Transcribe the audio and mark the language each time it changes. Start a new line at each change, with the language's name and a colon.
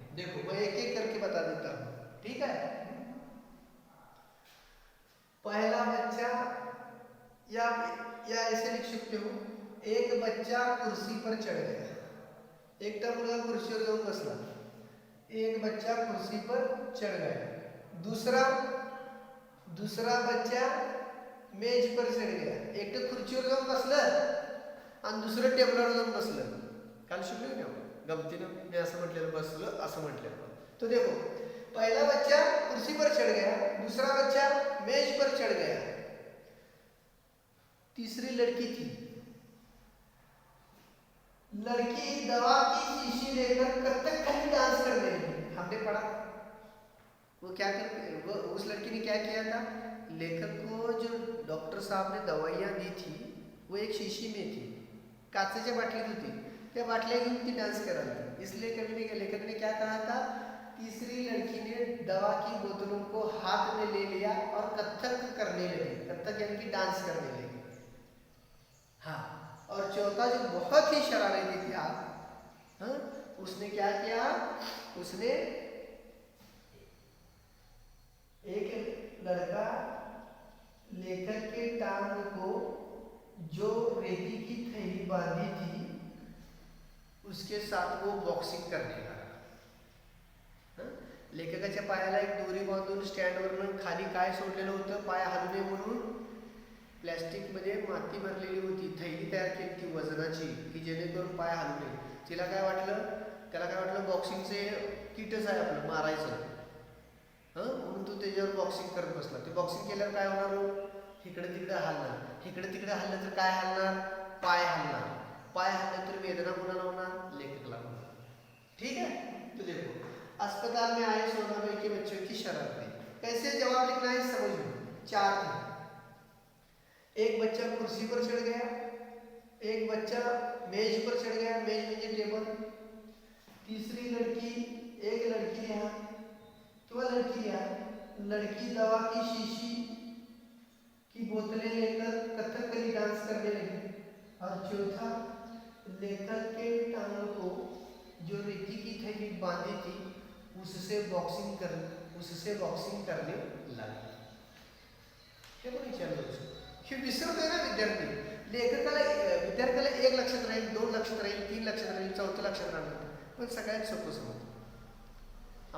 Hindi: देखो मैं एक एक करके बता देता हूँ। ठीक है, पहला बच्चा या ऐसे लिख सकते हो, एक बच्चा कुर्सी पर चढ़ गया,
Marathi: एक मुलगा कुर्सीवर जाऊन बसला,
Hindi: एक बच्चा कुर्सी पर चढ़ गया। दूसरा बच्चा मेज पर चढ गया,
Marathi: एक खुर्चीवर जाऊन बसलं आणि दुसरं टेबलवर जाऊन बसलं. काल शिकलो ना गमतीनं, मी असं म्हटलेलं बसलं असं म्हटलेलं.
Hindi: तो देखो, पहला बच्चा कुर्सी पर चढ़ गया, दूसरा बच्चा मेज पर चढ़ गया, तीसरी लड़की थी। लड़की दवा की शीशी लेकर कथक खाली डांस करने लगी। हमने पढ़ा वो क्या कर, वो उस लड़की ने क्या किया था, लेखक को जो डॉक्टर साहब ने दवाइयाँ दी थी वो एक शीशी में थी,
Marathi: काचेच्या बाटलीत होती, त्या बाटल्या घेऊन ती डांस करायला
Hindi: थी. इसलिए कवि ने, लेखक ने क्या कहा था, तीसरी लड़की ने दवा की बोतलों को हाथ में ले लिया और कथक करने लगी, कथक यानी कि डांस करने लगी. हाँ, और चौथा जो बहुत ही शरारती था, हाँ, उसने क्या किया, उसने एक लड़का लेखक के टांग को जो रेती की थैली बांधी थी उसके साथ वो बॉक्सिंग करने लगा.
Marathi: लेखकाच्या पायाला एक दोरी बांधून स्टँडवरून खाली काय सोडलेलं होतं, पाय हलू नये म्हणून प्लॅस्टिकमध्ये माती भरलेली होती, थैली तयार केली ती वजनाची, की जेणेकरून पाय हलू नये. तिला काय वाटलं, त्याला काय वाटलं बॉक्सिंगचे किटच आहे आपलं मारायचं, म्हणून तो त्याच्यावर बॉक्सिंग करत बसला. ते बॉक्सिंग केल्यावर काय होणार, इकडे तिकडे हलणार, इकडे तिकडे हललं तर काय हलणार, पाय हलणार, पाय हलले तर वेदना कोणाला होणार, लेखकला होणार.
Hindi: ठीक है, तो देखो, अस्पताल में आए सोनाबाई के बच्चों की शरारतें, कैसे जवाब लिखना है समझ लो. 4 थे, एक बच्चा कुर्सी पर चढ़ गया, एक बच्चा मेज पर चढ़ गया,
Marathi: मेज म्हणजे टेबल,
Hindi: तीसरी लड़की, एक लड़की यहाँ, तो लड़की यहाँ, लड़की दवा की शीशी की बोतलें लेकर कथकली डांस करने लगी, और चौथा लेखक के टांगों को जो रेती की थैली बांधी थी उससे बॉक्सिंग करने लगी.
Marathi: हे पण विचारलं, हे विसरतोय ना विद्यार्थी. विद्यार्थ्याला 1 लक्षात राहील, 2 लक्षात राहील, 3 लक्षात राहील, 4 लक्षात राहणार, पण सगळ्यात सोपं समजतं.